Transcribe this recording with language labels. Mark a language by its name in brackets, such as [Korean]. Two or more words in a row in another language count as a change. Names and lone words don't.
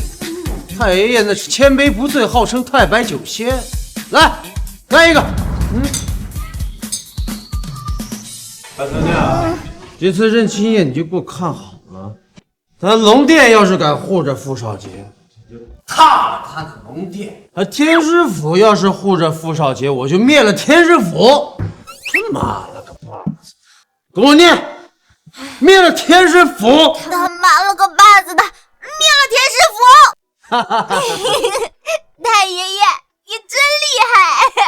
[Chinese] 太爺爺那是千杯不醉，號稱太白酒仙。來一個。大姑娘，這次認親宴你就給我看好了，咱龍殿要是敢護着傅少傑，我就踏了他的龍殿；天師府要是護着傅少傑，我就滅了天師府。媽了個巴子！给我念！滅了天師府！他媽了個巴子的，滅了天師府！太爺爺，你真厲害！